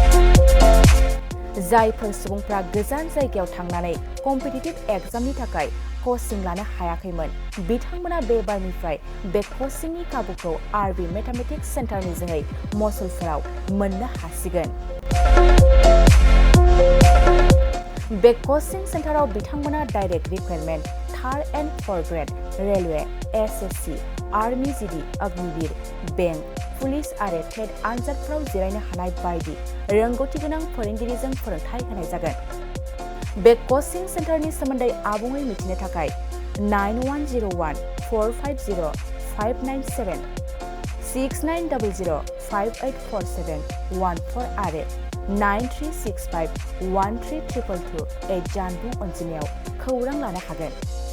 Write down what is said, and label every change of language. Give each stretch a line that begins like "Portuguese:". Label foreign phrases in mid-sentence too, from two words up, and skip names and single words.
Bodo: जायफोर सुबुंफ्रा गोजान जायगायाव थांनानै कम्पिटिटिभ एग्जामनि थाखाय कचिं लानो हायाखैमोन बिथांमोना बे बारनिफ्राय बे कचिंनि खाबुखौ आरबि मेथामेटिक्स सेन्टारनि जोहै मसुलफोराव मोननो हासिगोन। बे कचिं सेन्टाराव बिथांमोना डाइरेक्ट रिक्वायरमेन्ट 3rd and 4th ग्रेड रेलवे एसएससि आर्मी जीडी अग्निवीर बेंक पुलिस आरो टेट आनजादफोराव जिरायनो हानाय बायदि रोंगौथि गोनां फोरोंगिरिजों फोरोंथाय होनाय जागोन। बे कचिं सेन्टारनि सोमोन्दै आबुङै मिथिनो थाखाय 9101450597 6900584714 आरो 9365132228 जानबुं अनजिमायाव खौरां लानो हागोन।